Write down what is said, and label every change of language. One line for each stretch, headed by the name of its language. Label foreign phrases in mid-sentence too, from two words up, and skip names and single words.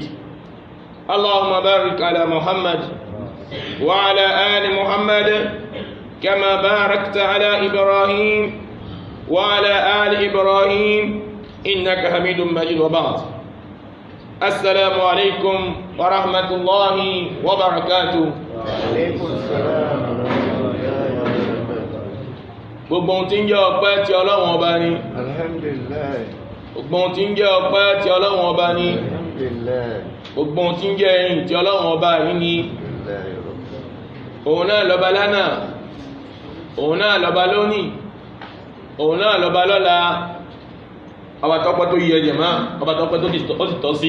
Arabic: اللهم بارك على محمد وعلى آل محمد كما باركت على إبراهيم وعلى آل إبراهيم إنك حميد مجيد. وبعد السلام عليكم ورحمة الله وبركاته. وعليكم السلام ورحمة الله وبركاته.
Yoruba: gbogbo ohun tí ń jẹ́ ọpẹ́ tí Ọlọ́run ọba ni. Alhamdulillah. gbogbo ohun tí ń jẹ́ ọpẹ́ tí Ọlọ́run ọba ni. Alhamdulillah. gbogbo ohun tí ń jẹ́ ẹ̀yìn tí Ọlọ́run ọba yìí ni. òun náà lọ́ba lánàá òun náà lọ́ba lónìí òun náà lọ́ba lọ́la ọba tọ́pẹ́ tó yẹ jẹ̀má ọba tọ́pẹ́ tó sì tọ́ sí.